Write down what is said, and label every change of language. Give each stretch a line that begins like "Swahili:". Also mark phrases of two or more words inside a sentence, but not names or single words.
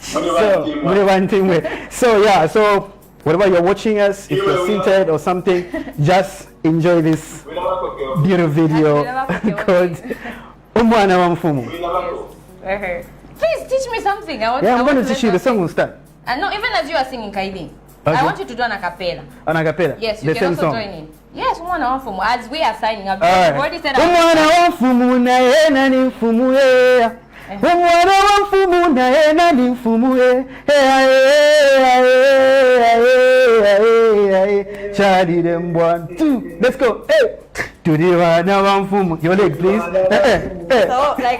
English: So yeah, so whatever you're watching us, if you're seated or something, just enjoy this beautiful video called Umwana Wamfumu. Please teach me something. I'm going to teach you. The song will start. No, even as you are singing, Kaidi, I want you to do an acapella. An acapella? Yes, you can also join in. Yes, Umwana Wamfumu. As we are signing up, you've already said
Bemba: Umwana Wamfumu na ena ni mfumu e. Umwana Wamfumu na ena ni mfumu e.
English: Charlie them 1, 2. Let's go. Hey. To the Umwana Wamfumu. Your leg, please. So, like